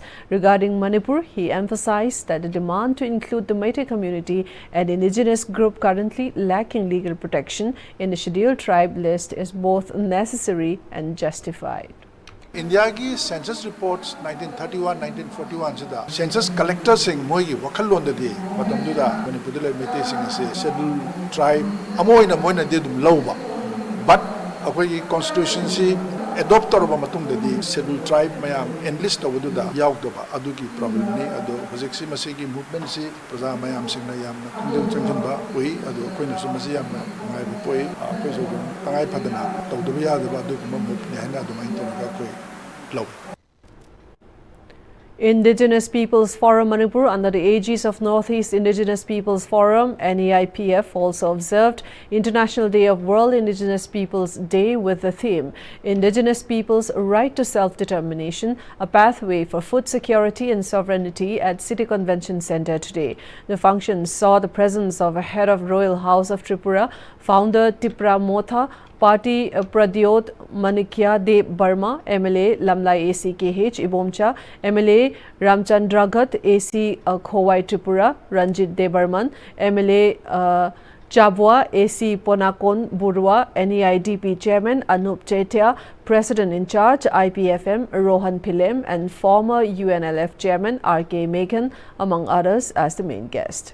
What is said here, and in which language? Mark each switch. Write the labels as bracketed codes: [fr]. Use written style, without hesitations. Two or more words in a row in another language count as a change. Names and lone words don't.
[en] Regarding Manipur, he emphasized that the demand to include the Meitei community and indigenous group currently lacking legal protection in the scheduled tribe list is both necessary and justified. India's census reports 1931-1941 census collectors [mni] sing moigi wakalon de matamduda manipudule Meitei sing [en] scheduled tribe [mni] amoina moina de dum lawba but akoi constitution si adopt toroba matung de [en] scheduled tribe [mni] mayam enlist tawduda yaugdoba adugi problem ni adu hojiksi masigi movement si praja mayam singna yamna kundung changjanba oi adu koina sumasi yamna ngai poi koi so tangai phadana tawduba yadaba adu mumut ni hana adu main toga koi law. [en] Indigenous Peoples Forum Manipur, under the aegis of Northeast Indigenous Peoples Forum, NEIPF, also observed International Day of World Indigenous Peoples Day with the theme Indigenous Peoples' Right to Self-Determination, a Pathway for Food Security and Sovereignty at City Convention Center today. The function saw the presence of a head of Royal House of Tripura, founder Tipra Motha, Party Pradyot Manikya De Burma, MLA Lamlai AC KH Ibomcha, MLA Ramchandragat AC Khowai Tripura, Ranjit De Burman, MLA Chabwa AC Ponakon Burwa, NEIDP Chairman Anup Chetia, President in charge IPFM Rohan Pilem, and former UNLF Chairman RK Megan, among others, as the main guest.